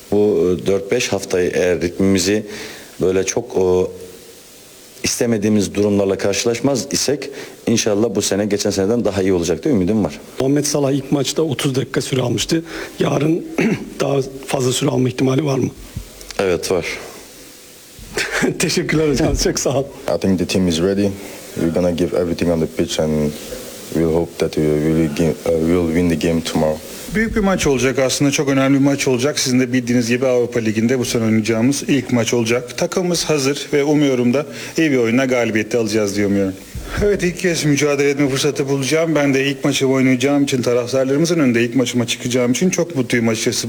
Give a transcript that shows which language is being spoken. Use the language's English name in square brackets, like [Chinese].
[Turkish] Bu 4-5 haftayı eğer ritmimizi böyle çok istemediğimiz durumlarla karşılaşmaz isek inşallah bu sene geçen seneden daha iyi olacak diye ümidim var. Mohamed Salah ilk maçta 30 dakika süre almıştı. Yarın daha fazla süre alma ihtimali var mı? Evet var. Teşekkürler hocam. Çok sağ ol. [English] I think the team is ready. We're gonna give everything on the pitch and we'll hope that we will win the game tomorrow. [Turkish] Büyük bir maç olacak aslında. Çok önemli bir maç olacak. Sizin de bildiğiniz gibi Avrupa Ligi'nde bu sene oynayacağımız ilk maç olacak. Takımımız hazır ve umuyorum da iyi bir oyunla galibiyeti alacağız diye umuyorum. Evet, ilk kez mücadele etme fırsatı bulacağım. Ben de ilk maçı oynayacağım için, taraftarlarımızın önünde ilk maçıma çıkacağım için çok mutluyum açıkçası.